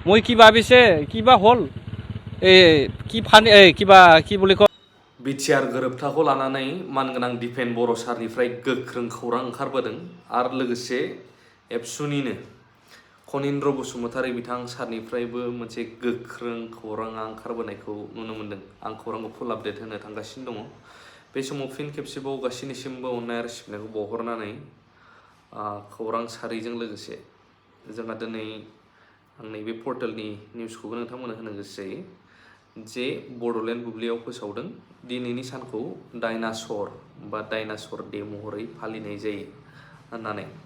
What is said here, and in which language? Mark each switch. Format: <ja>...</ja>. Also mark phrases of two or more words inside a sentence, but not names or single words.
<as>মই কি ভাবিছে কিবা হল কি ফানি কিবা কি বুলি কয়</as> <brx>बिटिआर गोरोबथाखौ लानानै मानगोनां दिपेन बर' सारनिफ्राय गोख्रों खौरां ओंखारबोदों आरो लोगोसे एबसुनिनो खनिन्द्र बसुमतारी बिथां सारनिफ्रायबो मोनसे गोख्रों खौराङा ओंखारबोनायखौ नुनो मोन्दों। आं खौरांखौ</brx> <en>full update</en> <brx>होनो थांगासिनो दङ। बे समाव फिन खेबसेबाव गासैनिसिमबो अननाय आरो सिबिनायखौ बावहरनानै खौरां सारिजों लोगोसे जोंहा दिनै आं नैबे पर्टेलनि निउसखौबो नोंथांमोननो होनो गोसो जायो जे बड'लेण्ड बुब्लियाव फोसावदों दिनैनि सानखौ डाइनासर डे महरै फालिनाय जायो होननानै।</brx>